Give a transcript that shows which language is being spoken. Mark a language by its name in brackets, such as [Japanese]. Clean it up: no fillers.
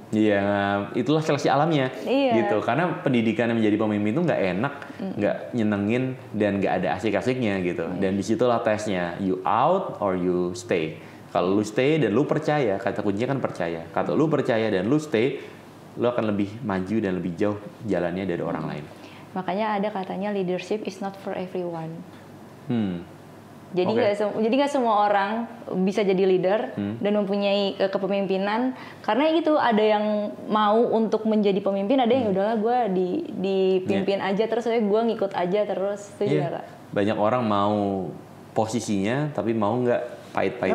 [Indonesian] Iya, itulah seleksi alamnya. Gitu. Karena pendidikan yang menjadi pemimpin itu nggak enak, nggak nyenengin, dan nggak ada asik-asiknya gitu. Dan disitulah tesnya, [English] you out or you stay. [Indonesian] Kalau lu stay dan lu percaya, kata kuncinya kan percaya. Kalau lu percaya dan lu stay, lu akan lebih maju dan lebih jauh jalannya dari orang lain. Makanya ada katanya [English] leadership is not for everyone. [Indonesian] Jadi Oke. nggak semua orang bisa jadi leader dan mempunyai kepemimpinan, karena itu ada yang mau untuk menjadi pemimpin, ada yang udahlah gue dipimpin aja terus, gue ngikut aja terus. Itu juga Kak. Banyak orang mau posisinya tapi mau nggak pahit-pahitnya.